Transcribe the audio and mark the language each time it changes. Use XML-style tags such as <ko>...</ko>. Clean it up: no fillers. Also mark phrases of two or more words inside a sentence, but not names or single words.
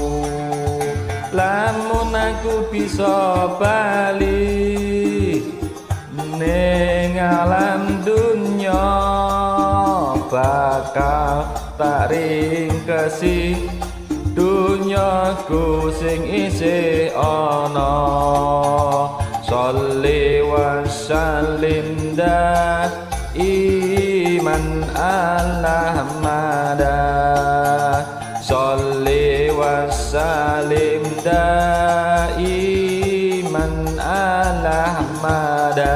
<jv>Lamun aku bisa bali ning alam dunya bakal tak ringkesi dunyaku sing isih ana.</jv> <ar>صلِّ وسلّم دائما على أحمد. صلِّ وسلّم دائما على أحمد.</ar>